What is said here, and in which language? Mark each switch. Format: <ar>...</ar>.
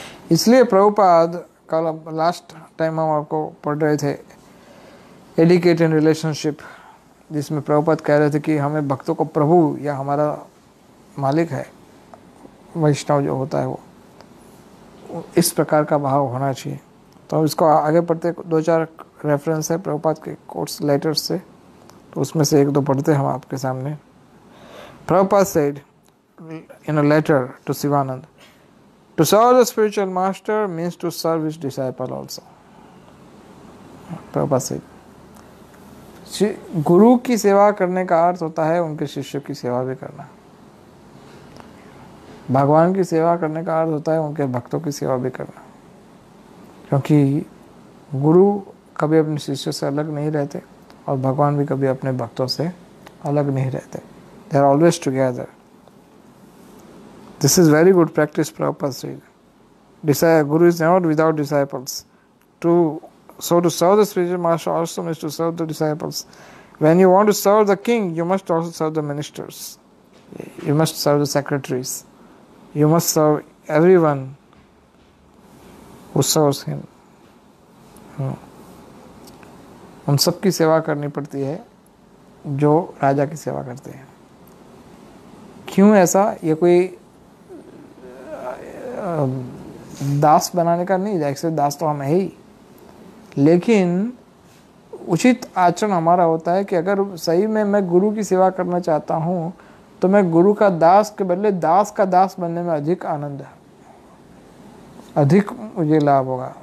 <hi>इसलिए प्रभुपाद, कल last time हम आपको पढ़ रहे थे</hi> <en>etiquette in relationship,</en> <hi>जिसमें प्रभुपाद कह रहे थे कि हमें भक्तों को प्रभु या हमारा मालिक है, वैष्णव जो होता है इस प्रकार का भाव होना चाहिए। तो इसको आगे पढ़ते, 2-4 रेफरेंस है प्रभुपाद के कोट्स लेटर्स से, तो उसमें से 1-2 पढ़ते हम आपके सामने।</hi> <en>Prabhupada said in a letter to Sivanand, to serve the spiritual master means to serve his disciple also. Prabhupada said,</en> <hi>गुरु की सेवा करने का अर्थ होता है उनके शिष्यों की सेवा भी करना। भगवान की सेवा करने का अर्थ होता है उनके भक्तों की सेवा भी करना, क्योंकि गुरु कभी अपने शिष्यों से अलग नहीं रहते और भगवान भी कभी अपने भक्तों से अलग नहीं रहते।</hi> <en>They are always together. This is very good practice, Prabhupada said. Guru is never without disciples. To serve the spiritual master also means to serve the disciples. When you want to serve the king, you must also serve the ministers. You must serve the secretaries. You must serve everyone who serves him.</en> <hi>उन सबकी सेवा करनी पड़ती है जो राजा की सेवा करते हैं। क्यों ऐसा? ये कोई दास बनाने का नहीं, जैसे दास तो हम है ही, लेकिन उचित आचरण हमारा होता है कि अगर सही में मैं गुरु की सेवा करना चाहता हूँ तो मैं गुरु का दास के बदले दास का दास बनने में अधिक आनंद है, अधिक मुझे लाभ होगा।</hi>